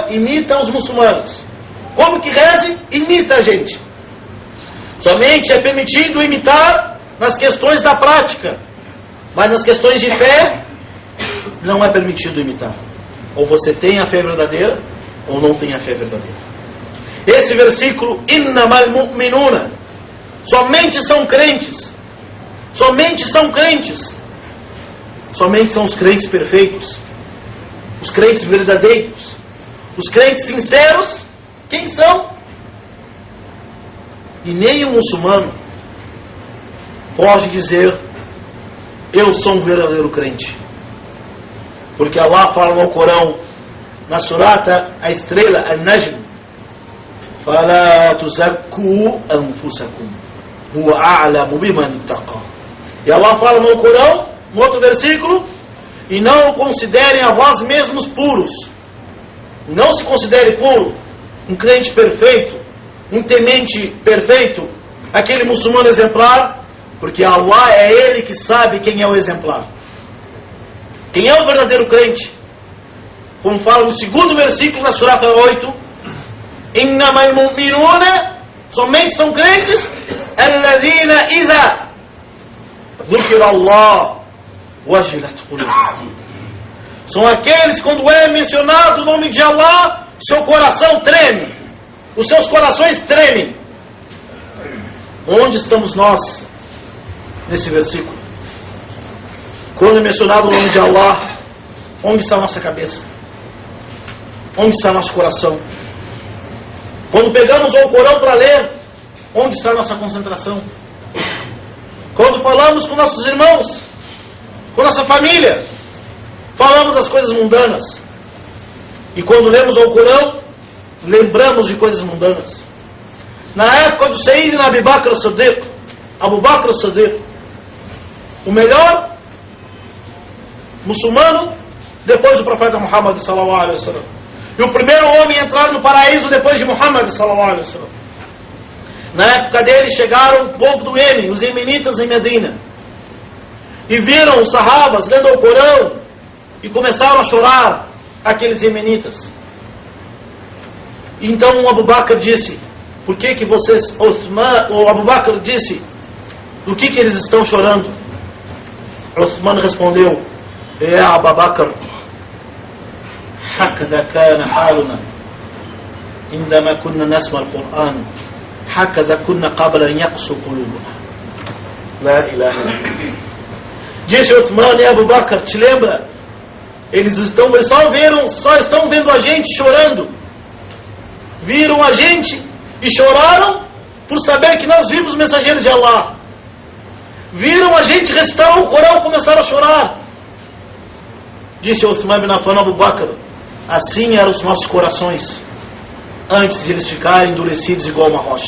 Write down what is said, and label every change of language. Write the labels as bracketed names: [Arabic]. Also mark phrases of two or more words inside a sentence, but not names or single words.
[Portuguese] Imita os muçulmanos. Como que reze? Imita a gente. Somente é permitido imitar nas questões da prática, mas nas questões de fé, não é permitido imitar. Ou você tem a fé verdadeira, ou não tem a fé verdadeira. Esse versículo, [Arabic] إنما المؤمنون, [Portuguese] somente são crentes, somente são crentes, somente são os crentes perfeitos, os crentes verdadeiros, os crentes sinceros. Quem são? E nem um muçulmano pode dizer, eu sou um verdadeiro crente. Porque Allah fala no Corão, na surata, a estrela, An-Najm, [Arabic] فَلَا تُزَكُّوا أَنفُسَكُمْ هُوَ أَعْلَمُ بِمَنِ اتَّقَى. [Portuguese] E Allah fala no Corão, no outro versículo, e não considerem a vós mesmos puros. Não se considere puro, um crente perfeito, um temente perfeito, aquele muçulmano exemplar, porque Allah é Ele que sabe quem é o exemplar. Quem é o verdadeiro crente? Como fala no segundo versículo da surata 8, [Arabic] إنما المؤمنون, [Portuguese] somente são crentes, [Arabic] الذين إذا ذكر الله وجلت قلوبهم. [Portuguese] São aqueles, quando é mencionado o nome de Allah, seu coração treme, os seus corações tremem. Onde estamos nós nesse versículo? Quando é mencionado o nome de Allah, onde está a nossa cabeça? Onde está nosso coração? Quando pegamos o Corão para ler, onde está a nossa concentração? Quando falamos com nossos irmãos, com nossa família, falamos das coisas mundanas. E quando lemos o Corão, lembramos de coisas mundanas. Na época do Sayyidina Abu Bakr as-Siddiq, Abu Bakr as-Siddiq, o melhor muçulmano depois do profeta Muhammad [Arabic] صلى الله عليه وسلم, [Portuguese] e o primeiro homem a entrar no paraíso depois de Muhammad [Arabic] صلى الله عليه وسلم. [Portuguese] Na época dele chegaram o povo do Iêmen, os iemenitas em Medina, e viram os sahabas lendo o Corão e começaram a chorar, aqueles iemenitas. Então o Abu Bakr disse, por que vocês, o Abu Bakr disse, do que eles estão chorando? Uthman respondeu, [Arabic] يا أبا بكر هكذا كان حالنا عندما كنا نسمع القرآن هكذا كنا قبل أن يقسو قلوبنا لا إله إلا الله. [Portuguese] Disse Uthman, e Abu Bakr, te lembra? Eles só estão vendo a gente chorando. Viram a gente e choraram por saber que nós vimos mensageiros de Allah. Viram a gente recitar o Corão e começaram a chorar. Disse Uthman bin Affan, Abu Bakr, assim eram os nossos corações antes de eles ficarem endurecidos igual uma rocha.